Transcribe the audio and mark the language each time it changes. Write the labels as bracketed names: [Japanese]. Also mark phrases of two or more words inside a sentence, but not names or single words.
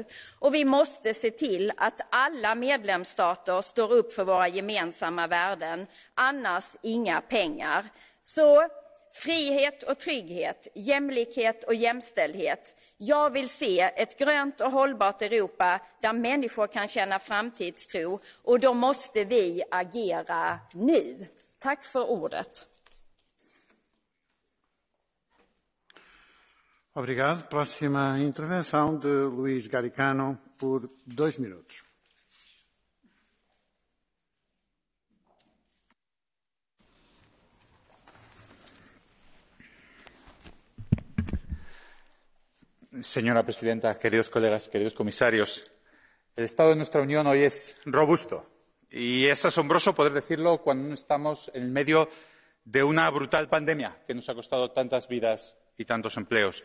[Swedish] Och vi måste se till att alla medlemsstater står upp för våra gemensamma värden, annars inga pengar. Så frihet och trygghet, jämlikhet och jämställdhet. Jag vill se ett grönt och hållbart Europa där människor kan känna framtidstro, och då måste vi agera nu. Tack för ordet. [Portuguese] Obrigado. Próxima intervenção de Luís Garicano por 2 minutos. [Spanish] Señora presidenta, queridos colegas, queridos comisarios, el estado de nuestra Unión hoy es robusto y es asombroso poder decirlo cuando estamos en medio de una brutal pandemia que nos ha costado tantas vidas y tantos empleos.